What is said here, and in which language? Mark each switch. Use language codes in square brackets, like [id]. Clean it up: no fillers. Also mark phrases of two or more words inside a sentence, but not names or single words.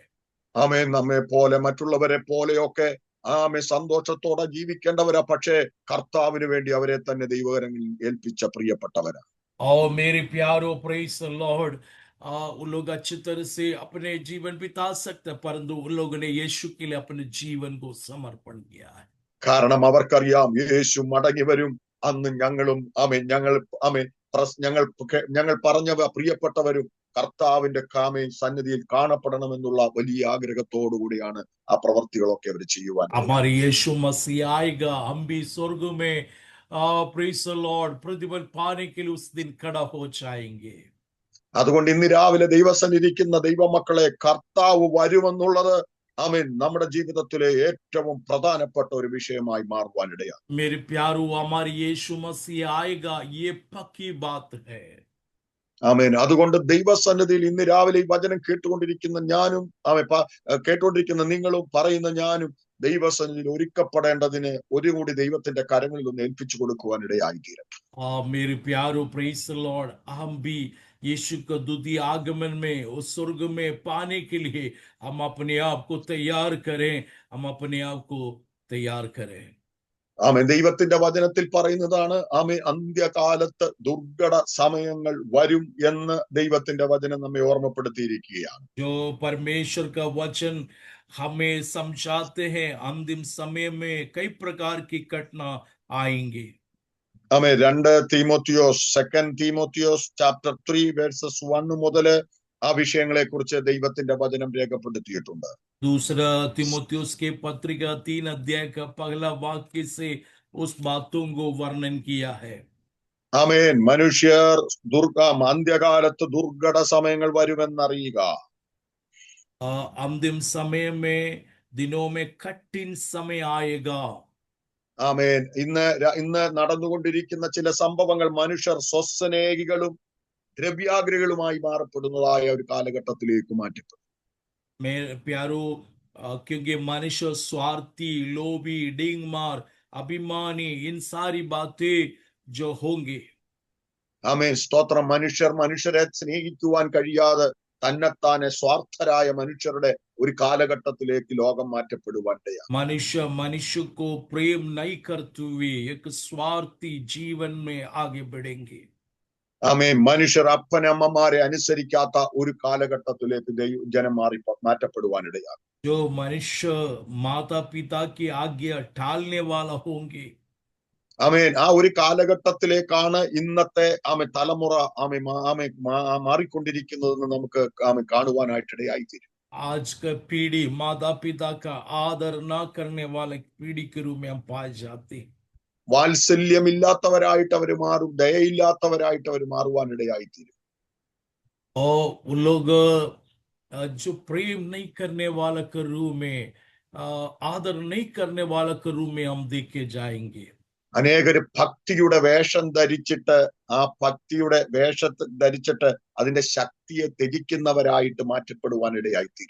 [ml] ആമേൻ. നമ്മെ പോലെ മറ്റുള്ളവരെ പോലെയൊക്കെ ആമേൻ സന്തോഷത്തോടെ ജീവിക്കേണ്ടവരാ, പക്ഷേ കർത്താവിന് വേണ്ടി അവരെ തന്നെ ദൈവകരങ്ങളിൽ ഏൽപ്പിച്ച പ്രിയപ്പെട്ടവരാ. [hi] और मेरे प्यारो, [en] Praise the Lord, [hi] उन लोग अच्छी तरह से अपने जीवन बिता सकते हैं, परंतु उन लोगों ने यीशु के लिए अपने जीवन को समर्पण किया है। [ml] കാരണം അവർക്കറിയാം യേശു മടങ്ങി വരും. അന്ന് ഞങ്ങളും ആമേൻ ഞങ്ങൾ പറഞ്ഞവ പ്രിയപ്പെട്ടവരും കർത്താവിന്റെ സന്നിധിയിൽ കാണപ്പെടണമെന്നുള്ള വലിയ ആഗ്രഹത്തോടു കൂടിയാണ് ആ പ്രവർത്തികളൊക്കെ അവർ ചെയ്യുവാനിടയായി. [hi] हमारे यीशु मसीह आएगा, हम भी स्वर्ग में [en] Praise the Lord [hi] प्रतिफल पाने के लिए उस दिन खड़ा हो जाएंगे। [ml] അതുകൊണ്ട് ഇന്ന് രാവിലെ ദൈവസന്നിധിക്കുന്ന ദൈവമക്കളെ, കർത്താവ് വരുമെന്നുള്ളത് ആമേൻ നമ്മുടെ ജീവിതത്തിലെ ഏറ്റവും പ്രധാനപ്പെട്ട ഒരു വിഷയമായി മാറുവാനിടയാണ്. [hi] मेरे प्यारो, हमारे यीशु मसीह आएगा, ये पक्की बात है। [ml] ആമേൻ. അതുകൊണ്ട് ദൈവസന്നിധിയിൽ ഇന്ന് രാവിലെ ഈ വചനം കേട്ടുകൊണ്ടിരിക്കുന്ന ഞാനും കേട്ടുകൊണ്ടിരിക്കുന്ന നിങ്ങളും പറയുന്ന ഞാനും ദൈവസന്നിധിയിൽ ഒരുക്കപ്പെടേണ്ടതിന് ഒരു കൂടി ദൈവത്തിന്റെ കരങ്ങളിൽ ഒന്ന് ഏൽപ്പിച്ചു കൊടുക്കുവാനിടയായി തീരും. [hi] मेरे प्यारो, [en] Praise the Lord, [hi] हम भी यीशु का द्वितीय आगमन में उस स्वर्ग में पाने के लिए हम अपने आप को तैयार करें, हम अपने आप को तैयार करें। [ml] ആമേൻ. ദൈവത്തിന്റെ വചനത്തിൽ പറയുന്നതാണ് ആമേൻ, അന്ത്യകാലത്ത് ദുർഘട സമയങ്ങൾ വരും എന്ന് ദൈവത്തിന്റെ വചനം നമ്മെ ഓർമ്മപ്പെടുത്തിയിരിക്കുകയാണ്. [hi] जो परमेश्वर का वचन हमें समझाते हैं, अंतिम समय में कई प्रकार की घटना आएंगे। [ml] ആമേൻ. 2 തീമോത്തിയോസ് ചാപ്റ്റർ 3 വേഴ്സസ് 1 മുതൽ ആ വിഷയങ്ങളെ കുറിച്ച് ദൈവത്തിന്റെ വചനം രേഖപ്പെടുത്തിയിട്ടുണ്ട്. [hi] दूसरा तिमोथियुस के पत्रिका 3 अध्याय का पहला वाक्य से उस बातों को वर्णन किया है। [ml] ആമേൻ. മനുഷ്യർ അന്ത്യകാലത്ത് ദുർഘട സമയങ്ങൾ വരുമെന്നറിയുക. [hi] अंतिम समय में दिनों में कठिन समय आएगा। [ml] ആമേൻ. ഇന്ന് നടന്നുകൊണ്ടിരിക്കുന്ന ചില സംഭവങ്ങൾ മനുഷ്യർ സ്വസ്നേഹികളും ദ്രവ്യാഗ്രഹികളുമായി മാറപ്പെടുന്നതായ ഒരു കാലഘട്ടത്തിലേക്ക് മാറ്റപ്പെടും. [hi] मेरे प्यारो, क्योंकि मनुष्य स्वार्थी, लोभी, डिंगमार, अभिमानी, इन सारी बातें जो होंगे। [ml] ആമേൻ. സ്തോത്രം. മനുഷ്യരെ സ്നേഹിക്കുവാൻ കഴിയാതെ തന്നെത്താനെ സ്വാർത്ഥരായ മനുഷ്യരുടെ ഒരു കാലഘട്ടത്തിലേക്ക് ലോകം മാറ്റപ്പെടുവാനിടയാണ്. [hi] मनुष्य को प्रेम नहीं करते हुए एक स्वार्थी जीवन में आगे बढ़ेंगे। [ml] ആമേൻ. മനുഷ്യർ അപ്പനമ്മമാരെ അനുസരിക്കാത്ത ഒരു കാലഘട്ടത്തിലേക്ക് ജനം മാറ്റപ്പെടുവാനിടയാണ്. [hi] जो मनुष्य माता पिता की आज्ञा टालने वाला होंगे। [ml] ആമേൻ. ആ ഒരു കാലഘട്ടത്തിലേക്കാണ് ഇന്നത്തെ തലമുറ മാറിക്കൊണ്ടിരിക്കുന്നതെന്ന് നമുക്ക് കാണുവാനായിട്ടിടയായി തീരും. [hi] आज का पीढ़ी माता पिता का आदर न करने वाले पीढ़ी के रूप में हम पाए जाते। [ml] വാത്സല്യമില്ലാത്തവരായിട്ട് അവർ മാറും, ദയയില്ലാത്തവരായിട്ട് അവർ മാറുവാനിടയായി തീരും. [hi] और उन लोग जो प्रेम नहीं करने वाला के रूप में, आदर नहीं करने वाला के रूप में हम देखे जाएंगे। [ml] അനേകര് ഭക്തിയുടെ വേഷം ധരിച്ചിട്ട് അതിന്റെ ശക്തിയെ ത്യജിക്കുന്നവരായിട്ട് മാറ്റപ്പെടുവാനിടയായി തീരും.